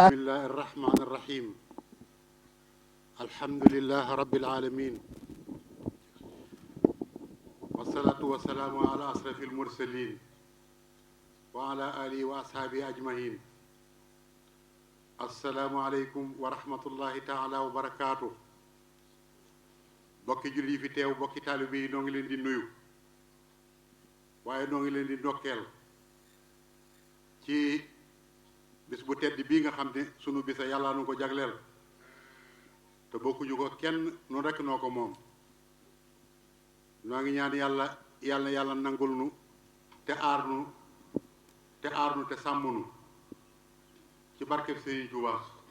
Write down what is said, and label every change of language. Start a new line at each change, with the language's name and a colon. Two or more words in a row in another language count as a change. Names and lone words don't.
Arabic: بسم الله الرحمن الرحيم الحمد لله رب العالمين والصلاة والسلام على أشرف المرسلين وعلى آله وأصحابه أجمعين السلام عليكم ورحمة الله تعالى وبركاته
Wolof: bokki julli yi fi teew bokki taalibe yi noo ngi leen di nuyu waaye noo ngi leen di ndokkeel ci bis bu tedd bii nga xam ne sunu bisa yàlla nu ko jagleel te bokkuñu ko kenn nu rekk noo ko moom noo ngi ñaan yàlla nangul nu te aar nu te sàmm nu ci barkeb Sëriñ Tuubaa